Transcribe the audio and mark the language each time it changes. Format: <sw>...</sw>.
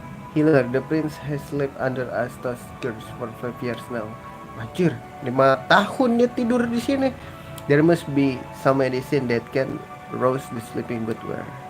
<en>Healer, the prince has slept under Astos curse for 5 years now.</en> <id>Anjir, 5 tahun dia tidur di sini.</id> <en>There must be some medicine that can rouse the sleeping but where?</en>